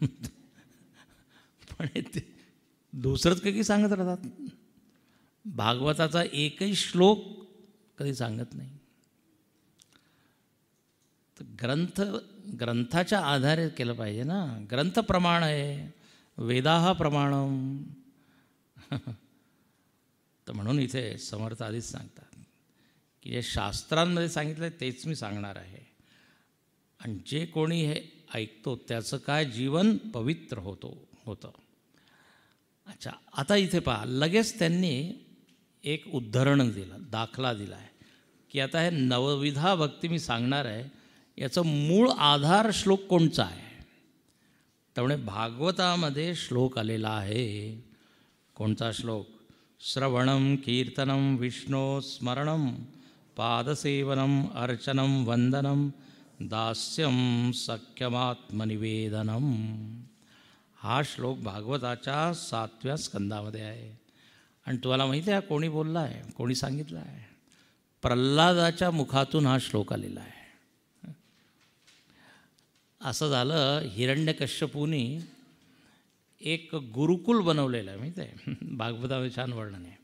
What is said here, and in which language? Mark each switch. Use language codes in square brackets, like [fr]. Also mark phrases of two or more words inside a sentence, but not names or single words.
[mr] पण ते दुसरंच काही सांगत राहतात, भागवताचा एकही श्लोक कधी सांगत नाही. तर ग्रंथाच्या आधारे केलं पाहिजे ना. ग्रंथ प्रमाण आहे, [sa] वेदाः प्रमाणम. [mr] तर म्हणून इथे समर्थ आधीच सांगतात की जे शास्त्रांमध्ये सांगितलं आहे तेच मी सांगणार आहे. आणि जे कोणी हे ऐकतो त्याचं काय जीवन पवित्र होतं. अच्छा, आता इथे पहा, लगेच त्यांनी एक उद्धरण दिलं, दाखला दिला आहे की आता हे नवविधा भक्ती मी सांगणार आहे, याचं मूळ आधार श्लोक कोणचा आहे. त्यामुळे भागवतामध्ये श्लोक आलेला आहे. कोणता श्लोक? [sa] श्रवणम कीर्तनम विष्णो स्मरणम पादसेवनम अर्चनम वंदनम दास्यम सख्यमात्मनिवेदनम. [mr] हा श्लोक भागवताच्या 7व्या स्कंदामध्ये आहे. आणि तुम्हाला माहिती आहे कोणी बोलला आहे, कोणी सांगितलं आहे? प्रल्हादाच्या मुखातून हा श्लोक आलेला आहे. असं झालं, हिरण्यकश्यपूनी एक गुरुकुल बनवलेलं आहे, माहिती आहे, भागवतामध्ये छान वर्णन आहे.